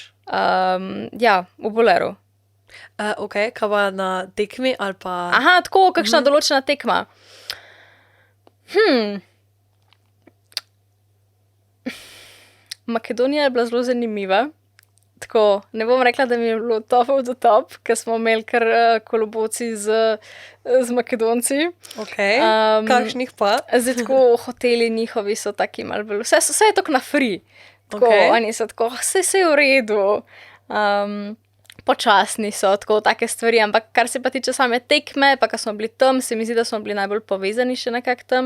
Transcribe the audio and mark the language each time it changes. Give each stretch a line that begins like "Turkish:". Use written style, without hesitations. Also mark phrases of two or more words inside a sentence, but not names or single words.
Slovenian: Ja, v boleru. Ok, kaj pa na tekmi ali pa... Aha, tako, kakšna določena tekma. Makedonija je bila zelo zanimiva. Tako, ne bom rekla, da mi je bilo
English: top of the top,
Slovenian: ker smo imeli kar koloboci z Makedonci. Ok, kakšnih pa? Zdaj tako, hoteli njihovi so taki malo bolj, vse je tako na free. Tako, oni so tako, vse je v redu. Počasni so, tako, take stvari, ampak kar se pa tiče same tekme, pa ko smo bili tam, se mi zdi, da smo bili najbolj povezani še nekako tam.